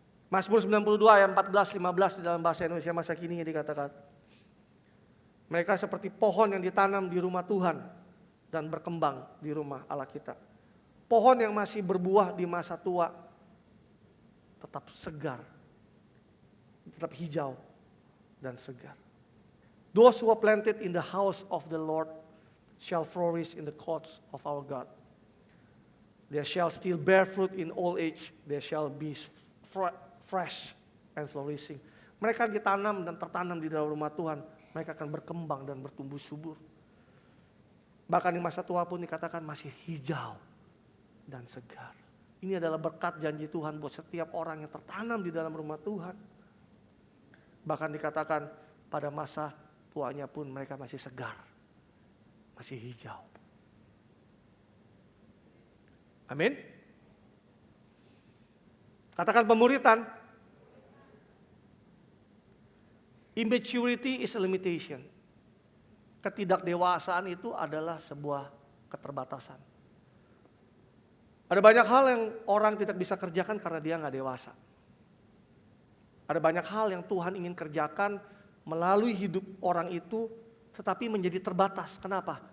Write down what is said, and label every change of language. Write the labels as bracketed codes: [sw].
[id] Mazmur 92 ayat 14-15 di dalam bahasa Indonesia masa kini dikatakan, mereka seperti pohon yang ditanam di rumah Tuhan dan berkembang di rumah Allah kita. Pohon yang masih berbuah di masa tua tetap segar, tetap hijau dan segar. [en] Those who are planted in the house of the Lord shall flourish in the courts of our God. They shall still bear fruit in old age. They shall be fresh and flourishing. [id] Mereka ditanam dan tertanam di dalam rumah Tuhan. Mereka akan berkembang dan bertumbuh subur. Bahkan di masa tua pun dikatakan masih hijau dan segar. Ini adalah berkat janji Tuhan buat setiap orang yang tertanam di dalam rumah Tuhan. Bahkan dikatakan pada masa tuanya pun mereka masih segar, masih hijau. Amin. Katakan pemuritan. [en] Immaturity is a limitation. [id] Ketidakdewasaan itu adalah sebuah keterbatasan. Ada banyak hal yang orang tidak bisa kerjakan karena dia nggak dewasa. Ada banyak hal yang Tuhan ingin kerjakan melalui hidup orang itu, tetapi menjadi terbatas. Kenapa?